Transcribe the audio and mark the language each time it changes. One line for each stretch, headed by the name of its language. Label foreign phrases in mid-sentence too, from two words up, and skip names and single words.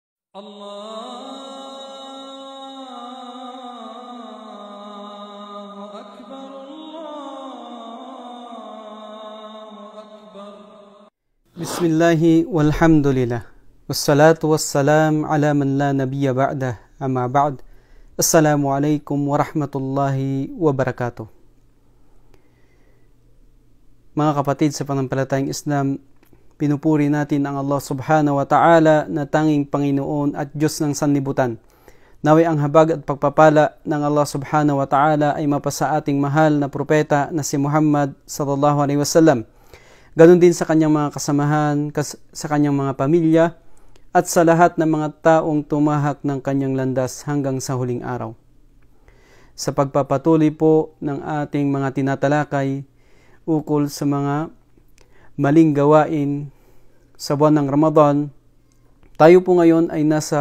Arabic: الله أكبر الله أكبر. بسم الله والحمد لله والصلاة والسلام على من لا نبي بعده أما بعد. السلام عليكم ورحمة الله وبركاته.
Filipino: Mga kapatid sa pananampalatayang Islam, pinupuri natin ang Allah
Arabic: سبحانه وتعالى
Filipino: na tanging Panginoon at Diyos ng sanlibutan. Naway ang habag at pagpapala ng Allah
Arabic: سبحانه وتعالى
Filipino: ay mapasa ating mahal na propeta na si Muhammad
Arabic: صلى الله عليه وسلم.
Filipino: Ganon din sa kanyang mga kasamahan, sa kanyang mga pamilya, at sa lahat ng mga taong tumahak ng kanyang landas hanggang sa huling araw. Sa pagpapatuloy po ng ating mga tinatalakay ukol sa mga maling gawain sa buwan ng Ramadan, tayo po ngayon ay nasa